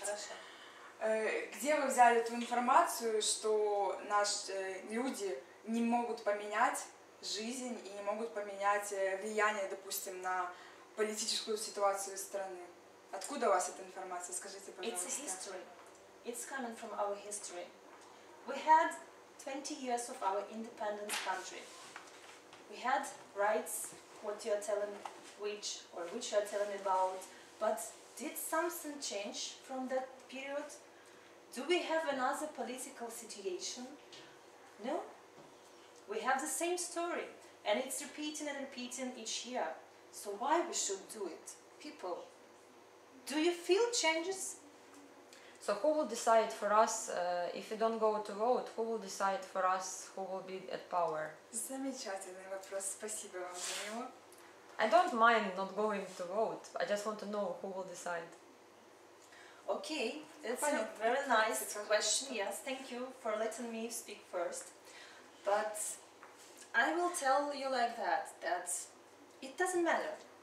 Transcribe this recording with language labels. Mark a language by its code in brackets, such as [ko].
[ru] Хорошо. Где вы взяли эту информацию, что наши люди не могут поменять жизнь и не могут поменять влияние, допустим, на политическую ситуацию страны? Откуда у вас эта информация? Скажите, пожалуйста. [en] It's a history. It's coming from our history. We had 20 years of our independent country. We had rights, what you are telling, which you are telling about, but did something change from that period? Do we have another political situation? No. We have the same story, and it's repeating and repeating each year. So why we should do it? People, do you feel changes? So who will decide for us, if you don't go to vote, who will decide for us who will be at power? [ru] Замечательный вопрос, спасибо вам за него. [en] I don't mind not going to vote, I just want to know who will decide. Okay, it's Funny. a very nice question. Yes, thank you for letting me speak first. But I will tell you like that it doesn't matter.